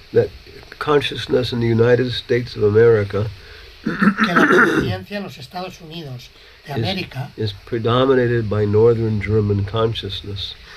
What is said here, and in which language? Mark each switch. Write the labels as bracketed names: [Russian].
[English] that consciousness in the United States of America [Spanish] que la conciencia en los Estados Unidos de América [English] is predominated by Northern German consciousness.